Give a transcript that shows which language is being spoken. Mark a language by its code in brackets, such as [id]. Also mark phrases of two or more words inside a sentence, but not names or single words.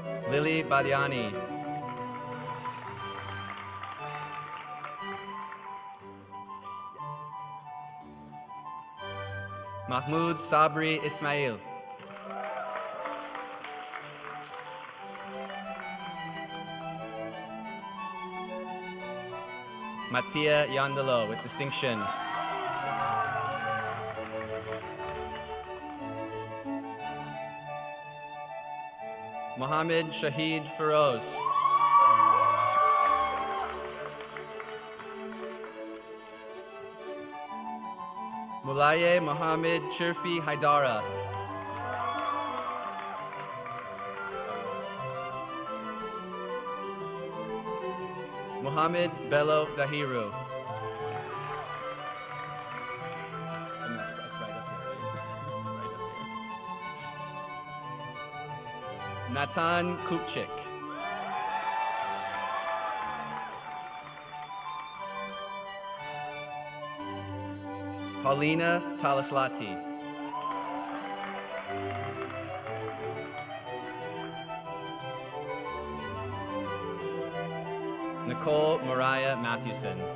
[en] Lilley Badiani. Mahmoud Sabri Ismail. Mattia Yandalo with distinction. Mohammed Shahid Feroz. Mulaye Mohammed Chirfi Haidara. Mohammed Bello Dahiru. And that's right up here, right? That's right up here. Natan Kupchik. Paulina Talaslati. Nicole Mariah Mathewson.